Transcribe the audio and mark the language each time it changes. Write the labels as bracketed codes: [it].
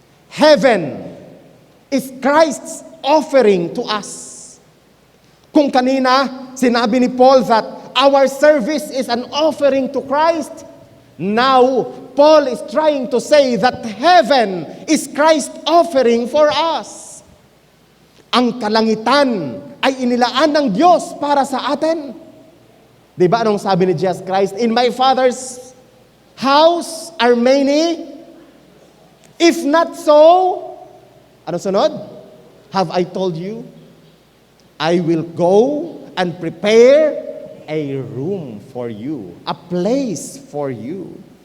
[en] Heaven is Christ's offering to us. [tl] Kung kanina, sinabi ni Paul [en] that our service is an offering to Christ, now, Paul is trying to say that heaven is Christ's offering for us. [tl] Ang kalangitan ay inilaan ng Diyos para sa atin. Diba anong sabi ni Jesus Christ? [en] In my Father's house are many. If not so, [tl] ano sunod? [en] Have I told you? I will go and prepare a room for you, a place for you.